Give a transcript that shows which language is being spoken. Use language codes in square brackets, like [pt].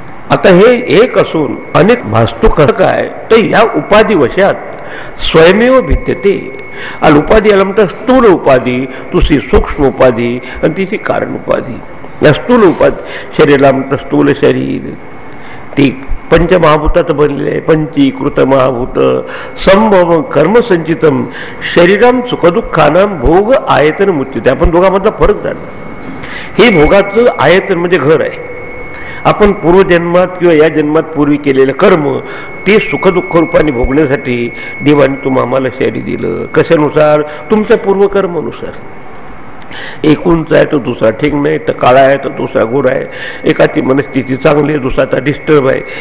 [mr] आता हे एक असून अनेक भासतो कसं काय तर या उपाधी वशात [sa] स्वयमेव भिद्यते. [mr] आणि उपाधी आला म्हणतात स्थूल उपाधी, दुसरी सूक्ष्म उपाधी आणि तिसरी कारण उपाधी. या स्थूल उपाधी शरीराला म्हणतात स्थूल शरीर. ती पंचमहाभूतात बनलेले आहे. [sa] पंचीकृत महाभूत संभव कर्मसंचितम शरीरम सुखदुःखानां भोग आयतन मृत्यू. [mr] त्या आपण दोघांमधला फरक झाला. हे भोगाचं आयतन म्हणजे घर आहे. आपण पूर्वजन्मात किंवा या जन्मात पूर्वी केलेलं कर्म ते सुखदुःख रूपाने भोगण्यासाठी देवाने तुम्हाला आम्हाला शरीर दिलं. कशानुसार? तुमच्या पूर्वकर्मानुसार. एक उंच आहे तर दुसरा ठीक नाही, तर काळा आहे तर दुसरा गोरा आहे, एकाची मनस्थिती चांगली आहे दुसराचा डिस्टर्ब आहे.